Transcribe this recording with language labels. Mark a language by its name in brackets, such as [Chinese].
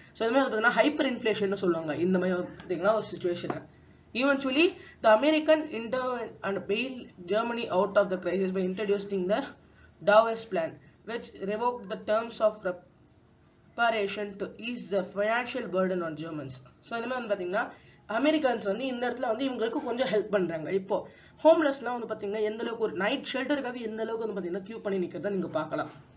[Tamil] So இந்த மாதிரி பார்த்தீங்கன்னா ஹைப்பர் இன்ஃப்ளேஷன் சொல்லுவாங்க இந்த மாதிரி பார்த்தீங்கன்னா ஒரு சுச்சுவேஷனை. [English] Eventually, the American intervened and bailed Germany out of the crisis by introducing the Davos Plan, which revoked the terms of reparation to ease the financial burden on Germans. [Tamil] So இந்த மாதிரி வந்து பார்த்தீங்கன்னா அமெரிக்கன்ஸ் வந்து இந்த இடத்துல வந்து இவங்களுக்கு கொஞ்சம் ஹெல்ப் பண்றாங்க. இப்போ ஹோம்லெஸ்லாம் வந்து பார்த்தீங்கன்னா எந்த அளவுக்கு ஒரு நைட் ஷெல்டருக்காக எந்த அளவுக்கு வந்து பார்த்தீங்கன்னா கியூ பண்ணி நிற்கிறத நீங்க பார்க்கலாம்.